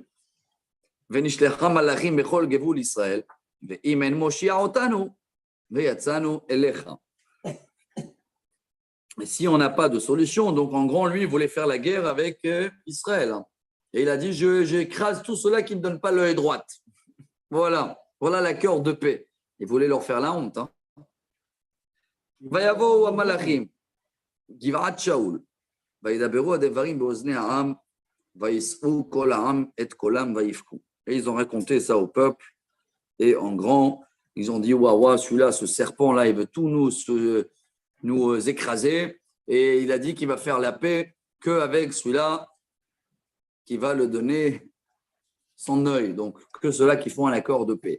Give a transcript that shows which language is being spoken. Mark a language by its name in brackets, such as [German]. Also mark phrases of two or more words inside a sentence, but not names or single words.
[French] Mais si on n'a pas de solution, donc en gros, lui, il voulait faire la guerre avec Israël. Et il a dit, j'écrase tous ceux-là qui ne donnent pas l'œil droit. Voilà l'accord de paix. Il voulait leur faire la honte. Hein. [Hebrew] ויבואו המלאכים, גבעת שאול, וידברו הדברים באוזני העם, וישאו כל העם את קולם ויבכו. [French] Et ils ont raconté ça au peuple, et en grand, ils ont dit, waouh, celui-là, ce serpent-là, il veut tout nous écraser, et il a dit qu'il va faire la paix qu'avec celui-là qui va le donner son œil, donc que ceux-là qui font un accord de paix.